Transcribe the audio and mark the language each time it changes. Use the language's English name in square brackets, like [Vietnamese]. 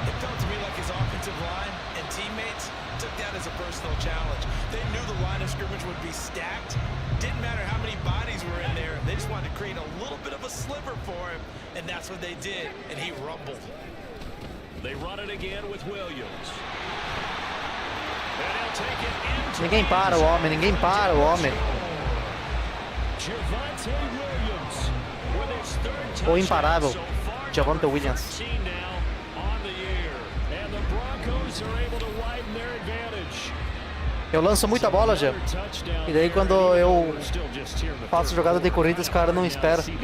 [English] It felt to me like his offensive line and teammates took that as a personal challenge. They knew the line of scrimmage would be stacked. Didn't matter how many bodies were in there. They just wanted to create a little bit of a sliver for him, and that's what they did, and he rumbled. They run it again with Williams. And he'll take it into [Portuguese] Ninguém para o homem, ninguém para o homem. [English] Javonte Williams with his third [Portuguese] O imparável [English] touchdown so far. Javonte Williams. 13 now on the year. And the Broncos are able to widen their advantage. [Portuguese] Eu lanço muita bola, já. E daí quando eu faço jogada de corrida, os caras não esperam.